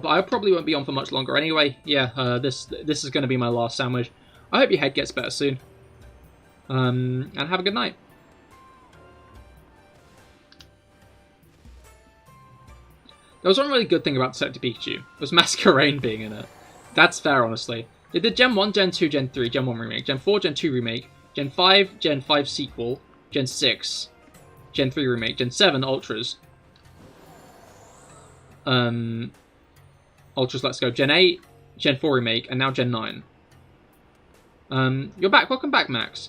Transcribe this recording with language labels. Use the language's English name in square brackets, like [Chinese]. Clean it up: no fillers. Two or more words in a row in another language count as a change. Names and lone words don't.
[English] I probably won't be on for much longer anyway. Yeah, this is going to be my last sandwich. I hope your head gets better soon. And have a good night. There was one really good thing about Detective Pikachu. It was Masquerain being in it. That's fair, honestly. They did Gen 1, Gen 2, Gen 3, Gen 1 remake, Gen 4, Gen 2 remake, Gen 5, Gen 5 sequel, Gen 6, Gen 3 remake, Gen 7 Ultras. Ultras Let's Go, Gen 8, Gen 4 remake, and now Gen 9. You're back. Welcome back, Max.